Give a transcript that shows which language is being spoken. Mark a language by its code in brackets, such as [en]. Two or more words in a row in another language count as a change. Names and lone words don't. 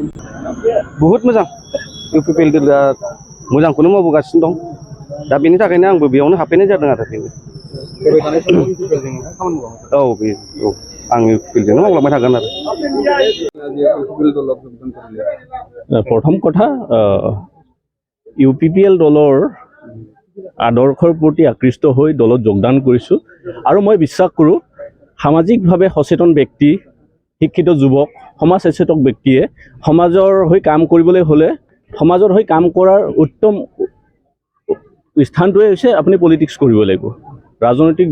[brx] बहुद मोजां इउपिपिएल दोलोआ मोजांखौनो मावबोगासिनो दं दा बेनि थाखायनो आंबो बेयावनो हाबफैनाय जादों आरो बेनो औ बे औ आं इउपिपिएलजोंनो मावलांबाय थागोन आरो [as] প্ৰথম কথা ইউপিপিএল দলৰ আদৰ্শৰ প্ৰতি আকৃষ্ট হৈ দলত যোগদান কৰিছোঁ আৰু মই বিশ্বাস কৰোঁ সামাজিকভাৱে সচেতন ব্যক্তি শিক্ষিত যুৱক সমাজ সচেতক ব্যক্তিয়ে সমাজৰ হৈ কাম কৰিবলৈ হ'লে সমাজৰ হৈ কাম কৰাৰ উত্তম স্থানটোৱে হৈছে আপুনি পলিটিক্স কৰিব লাগিব ৰাজনৈতিক